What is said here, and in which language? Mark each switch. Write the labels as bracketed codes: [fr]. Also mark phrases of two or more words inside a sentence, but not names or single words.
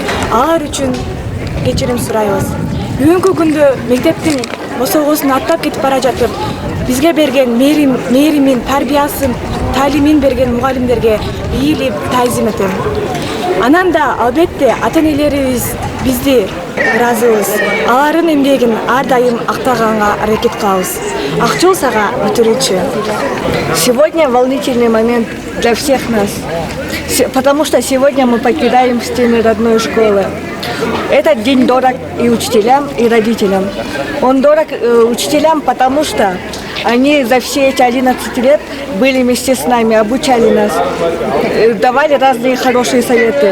[ky] Алар үчүн кечирим сурайбыз. Бүгүнкү күндө мектептин босогосун аттап кетип бара жатып, бизге берген мээримин, тарбиясын, таалимин берген мугалимдерге ийилип таазим этем. Анан да албетте ата-энелерибиз бизди ыраазыбыз. Алардын эмгегин ар дайым актаганга аракет кылабыз. Акчол сага бүтүрүүчү. [ru] Сегодня волнительный момент для всех нас, потому что сегодня мы покидаем стены родной школы. Этот день дорог и учителям, и родителям. Он дорог учителям, потому что они за все эти 11 лет были вместе с нами, обучали нас, давали разные хорошие советы.